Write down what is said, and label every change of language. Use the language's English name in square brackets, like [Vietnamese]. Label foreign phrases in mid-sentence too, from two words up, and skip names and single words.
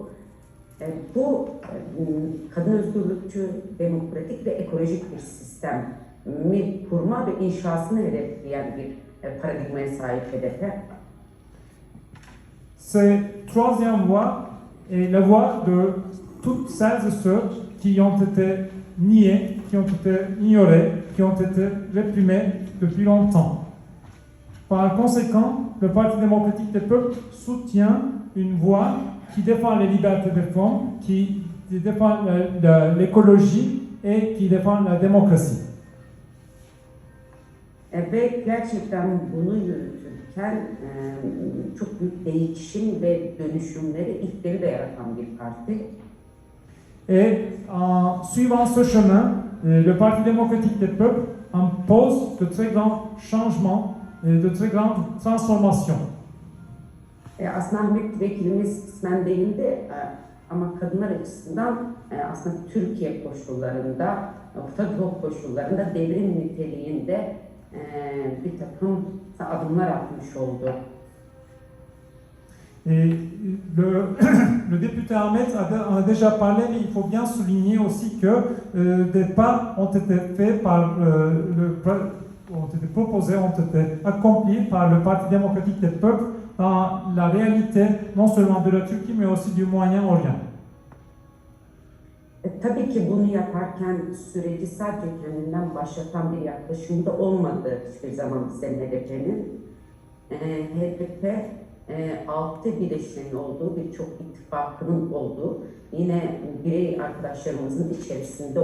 [Turkish] Bu kadın özgürlükçü, demokratik ve ekolojik bir sistemi kurma ve inşasını hedefleyen bir paradigmaya sahip HDP. [French] Cette troisième voie est la voie de toutes celles et ceux qui ont été niés, qui ont été ignorés, qui ont été réprimés depuis longtemps. Par conséquent, le Parti démocratique des peuples soutient une voix qui défend les libertés des femmes, qui défend l'écologie et qui défend la démocratie. [Turkish] Ve gerçekten bunu yürütürken çok büyük değişim ve dönüşümleri, ilkleri de yaratan bir parti. [French] Et en suivant ce chemin, le Parti démocratique des peuples impose de très grands changements, de très grandes transformations. [Turkish] Aslında Ahmet Vekilimiz kısmen değindi ama kadınlar açısından aslında Türkiye koşullarında, Orta Doğu koşullarında devrim niteliğinde bir takım adımlar atmış oldu. [French] Et le député Ahmed en a déjà parlé, mais il faut bien souligner aussi que des pas ont été faits ont été proposés, ont été accomplis par le Parti démocratique des peuples dans la réalité non seulement de la Turquie, mais aussi du Moyen-Orient. [Turkish] Tabii ki bunu yaparken süreci sadece kendinden başlatan bir yaklaşımda olmadı hiçbir zaman bizlerin HDP'nin. HDP altı bileşenin olduğu, birçok ittifakının olduğu, yine birey arkadaşlarımızın içerisinde